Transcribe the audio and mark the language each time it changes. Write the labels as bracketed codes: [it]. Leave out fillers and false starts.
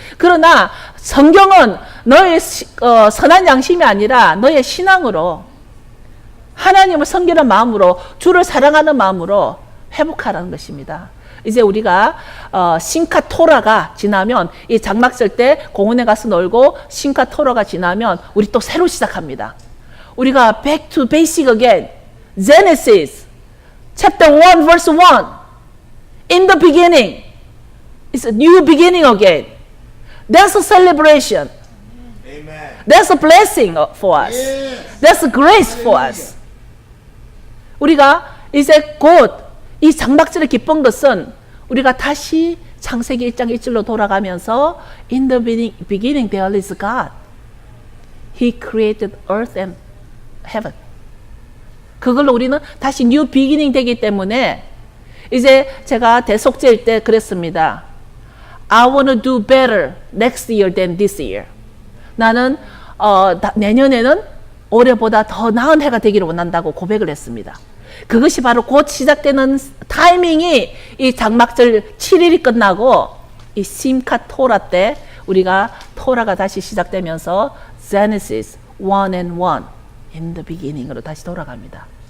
[ko] 그러나 성경은 너의 선한 양심이 아니라 너의 신앙으로 하나님을 섬기는 마음으로 주를 사랑하는 마음으로 회복하라는 것입니다. 이제 우리가 신카토라가 지나면 이 장막절 때 공원에 가서 놀고 신카토라가 지나면 우리 또 새로 시작합니다. 우리가 [en] back to basic again. Genesis chapter 1 verse 1. In the beginning. It's a new beginning again. That's a celebration. Amen. That's a blessing for us. That's a grace for us. [ko] 우리가 이제 곧 이 장막절의 기쁜 것은 우리가 다시 창세기 1장 1절로 돌아가면서 [en] In the beginning there is God. He created earth and heaven. [ko] 그걸로 우리는 다시 [en] new beginning [ko] 되기 때문에 이제 제가 대속제일 때 그랬습니다. [en] I want to do better next year than this year. [ko] 나는 내년에는 올해보다 더 나은 해가 되기를 원한다고 고백을 했습니다. 그것이 바로 곧 시작되는 타이밍이 이 장막절 7일이 끝나고 이 심카 토라 때 우리가 토라가 다시 시작되면서 [en] Genesis 1 and 1 in the beginning [ko] 으로 다시 돌아갑니다.